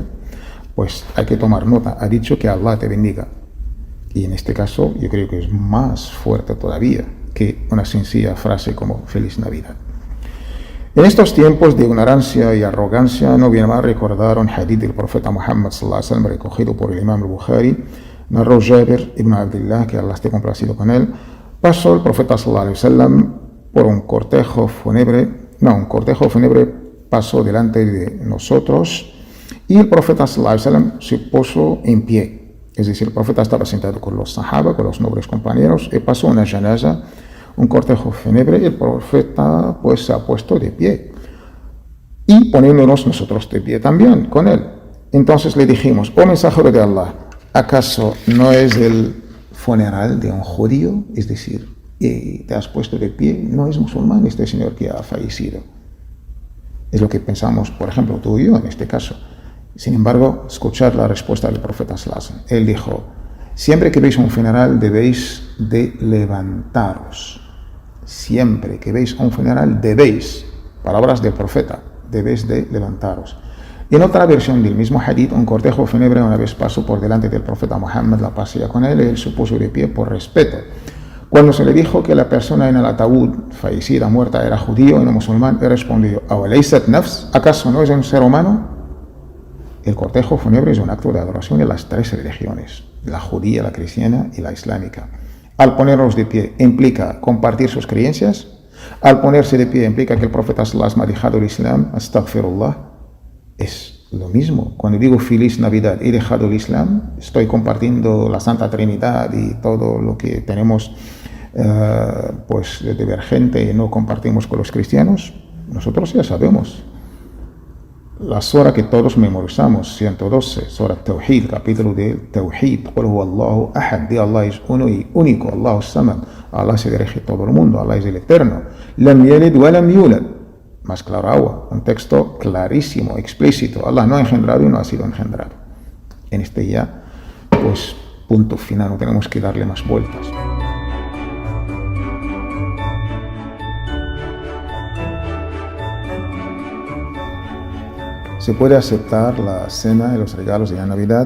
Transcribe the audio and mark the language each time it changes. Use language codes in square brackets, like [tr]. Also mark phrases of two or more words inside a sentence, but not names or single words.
[es] Pues hay que tomar nota, ha dicho que Allah te bendiga. Y en este caso yo creo que es más fuerte todavía que una sencilla frase como Feliz Navidad. En estos tiempos de ignorancia y arrogancia no viene mal recordar un hadith del profeta Muhammad [ar] صلى الله عليه وسلم [es] recogido por el imam al-Bukhari. Narró Jabir ibn Abdullah, que Allah esté complacido con él. Pasó el profeta [ar] صلى الله عليه وسلم [es] por un cortejo fúnebre pasó delante de nosotros y el profeta [ar] صلى الله عليه وسلم [es] se puso en pie. Es decir, el profeta estaba sentado con los sahaba, con los nobles compañeros, y pasó una janaza, un cortejo fúnebre, y el profeta pues se ha puesto de pie. Y poniéndonos nosotros de pie también con él. Entonces le dijimos, oh mensajero de Allah, ¿acaso no es el funeral de un judío? Es decir, te has puesto de pie, no es musulmán este señor que ha fallecido. Es lo que pensamos, por ejemplo, tú y yo en este caso. Sin embargo, escuchad la respuesta del profeta [ar] صلى الله عليه وسلم. [es] Él dijo, siempre que veis un funeral debéis de levantaros. Siempre que veis un funeral debéis, palabras del profeta, debéis de levantaros. Y en otra versión del mismo hadith, un cortejo fúnebre una vez pasó por delante del profeta Muhammad, la pasea con él, y él se puso de pie por respeto. Cuando se le dijo que la persona en el ataúd, fallecida, muerta, era judío y no musulmán, él respondió, ¿acaso no es un ser humano? El cortejo fúnebre es un acto de adoración de las tres religiones, la judía, la cristiana y la islámica. Al ponerlos de pie implica compartir sus creencias. Al ponerse de pie implica que el profeta [ar] صلى الله عليه وسلم [es] ha dejado el Islam, astaghfirullah. Es lo mismo. Cuando digo Feliz Navidad, he dejado el Islam, estoy compartiendo la Santa Trinidad y todo lo que tenemos pues de divergente y no compartimos con los cristianos. Nosotros ya sabemos. La sura que todos memorizamos, 112, sura Tawhid, capítulo de Tawhid, [ar] قل هو الله أحد, [es] de Allah es uno y único, [ar] الله الصمد, [es] Allah se dirige a todo el mundo, Allah es el eterno, [ar] لم يلد ولم يولد, [es] más claro agua, un texto clarísimo, explícito, Allah no ha engendrado y no ha sido engendrado. En este ya, pues, punto final, no tenemos que darle más vueltas. ¿Se puede aceptar la cena y los regalos de la Navidad?